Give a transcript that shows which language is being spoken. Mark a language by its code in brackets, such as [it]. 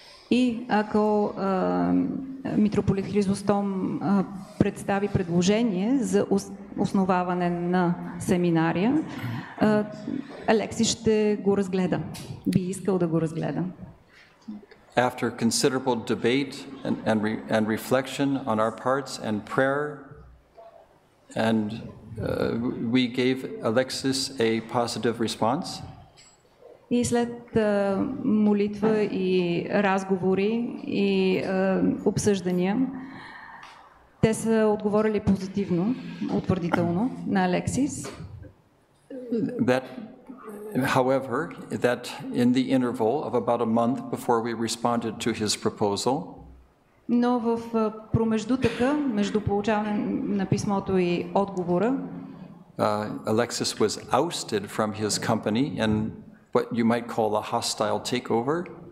[bg] И ако митрополит Хризостом представи предложение за основаване на семинария, Алексис ще го разгледа. Би искал да го разгледа. [en] After considerable debate and reflection on our parts and prayer, and we gave Alexis a positive response. [bg] И след молитва и разговори и обсъждания, те са отговорили позитивно, утвърдително на Алексис. [en] However, that in the interval of about a month before we responded to his proposal, [bg] но в промеждутъка между получаване на писмото и отговора, [en] Alexis was ousted from his company and what you might call a hostile takeover.